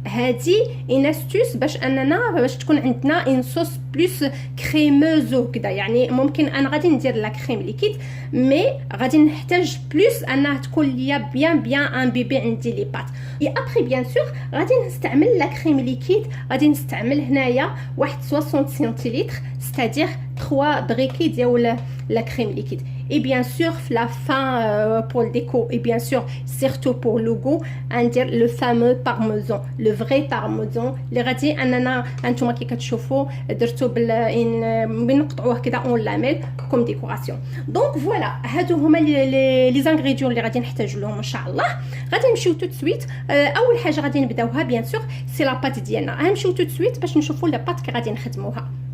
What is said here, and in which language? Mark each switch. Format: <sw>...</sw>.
<ar>هادي ان استوس باش تكون عندنا ان صوص بلوس كريموز وكذا، يعني ممكن انا غادي ندير لا كريم ليكيد مي غادي نحتاج بلوس انها تكون ليا بيان ان بيبي عندي لي بات. اي ابري بيان سور غادي نستعمل لا كريم ليكيد، غادي نستعمل هنايا واحد 60 سنتيلتر ستادير 3 بريكي ديال لا كريم ليكيد.</ar> <fr>Et bien sûr, la fin pour le déco, et bien sûr, surtout pour le goût, on dit le fameux parmesan, le vrai parmesan.</fr> <ar>Les radis, انتوما كي كتشوفوا درتو بنقطعوه كده اون لاميل كوم ديكوراسيون. دونك فوالا هادو هما لي زانغريديون اللي غادي نحتاج لهم ان شاء الله. غادي نمشيو توت سويت. اول حاجه غادي نبداوها بيان سور سي لا بات ديالنا. غنمشيو توت سويت باش نشوفوا لا بات كي غادي نخدموها.</ar>